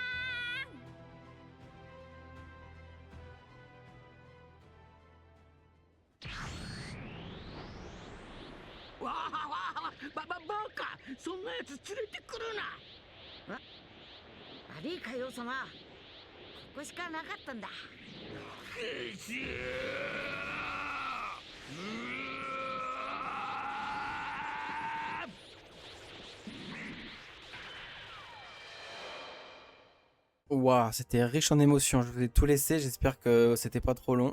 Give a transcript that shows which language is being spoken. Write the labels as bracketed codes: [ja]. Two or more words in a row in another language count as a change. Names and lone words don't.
[ja] わあわあ、バカ、そんなやつ連れてくるな。ん。悪いかよう様、ここしかなかったんだ。 [fr] Waouh, c'était riche en émotions, je vous ai tout laissé, j'espère que c'était pas trop long.